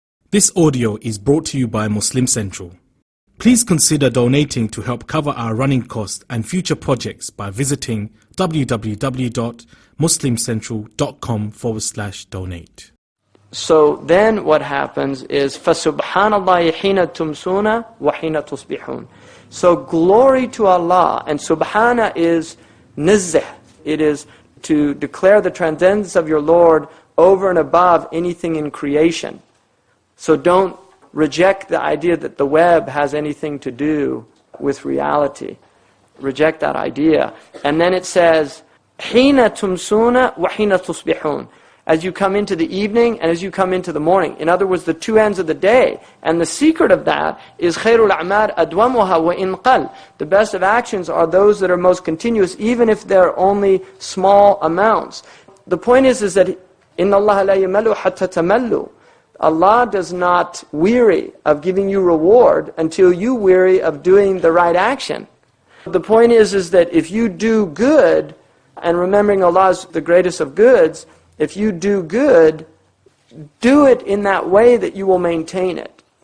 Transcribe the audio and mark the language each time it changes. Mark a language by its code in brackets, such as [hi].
[en] This audio is brought to you by Muslim Central. Please consider donating to help cover our running costs and future projects by visiting www.muslimcentral.com/donate. So then what happens is, [ar] فَسُبْحَانَ اللَّهِ حِينَ تُمْسُونَ وَحِينَ تُصْبِحُونَ. [en] So glory to Allah, and subhana is nizzah. It is to declare the transcendence of your Lord over and above anything in creation. So don't reject the idea that the web has anything to do with reality. Reject that idea. And then it says, [ar] حِينَ تُمْسُونَ وَحِينَ تُصْبِحُونَ. [en] as you come into the evening and as you come into the morning. In other words, the two ends of the day. And the secret of that is [ar] خَيْرُ الْأَعْمَالِ أَدْوَمُهَا وَإِنْ قَلْ. [en] The best of actions are those that are most continuous, even if they're only small amounts. The point is that [ar] إِنَّ اللَّهَ لَا يَمَلُّ حَتَّى تَمَلُّ. [en] Allah does not weary of giving you reward until you weary of doing the right action. The point is that if you do good, and remembering Allah is the greatest of goods, if you do good, do it in that way that you will maintain it.